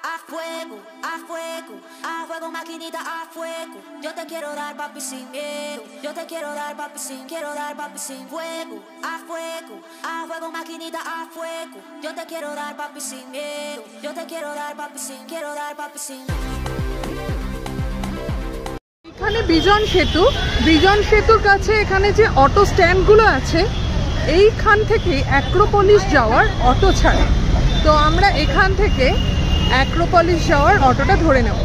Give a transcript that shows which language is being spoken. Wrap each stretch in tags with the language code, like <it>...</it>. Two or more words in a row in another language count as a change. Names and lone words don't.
<es>fuego, a fuego, a fuego, maquinita, a fuego. Yo te quiero dar papi sin miedo. Yo te quiero dar papi sin, quiero dar papi sin fuego, a fuego, a fuego, maquinita, a fuego. Yo te quiero dar papi sin miedo. Yo te quiero dar papi sin, quiero dar papi sin.</es> <bn>এখানে বিজন সেতুর কাছে এখানে যে অটো স্ট্যান্ডগুলো আছে এইখান থেকে অ্যাক্রোপলিস যাওয়ার অটো ছাড়ে। তো আমরা এখান থেকে অ্যাক্রোপলিস যাওয়ার অটোটা ধরে নেব।</bn>